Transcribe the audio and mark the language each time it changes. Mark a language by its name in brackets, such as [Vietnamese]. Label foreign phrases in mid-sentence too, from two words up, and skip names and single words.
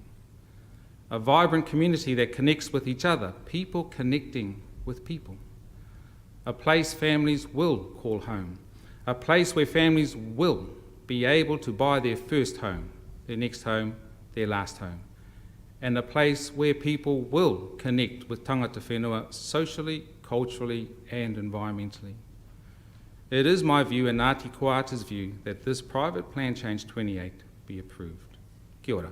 [English] A vibrant community that connects with each other, people connecting with people. A place families will call home. A place where families will be able to buy their first home, their next home, their last home. And a place where people will connect with [Māori] tangata whenua [English] socially, culturally and environmentally. It is my view and Ngāti Koata's view that this private plan change 28 be approved. [Māori] Kia ora.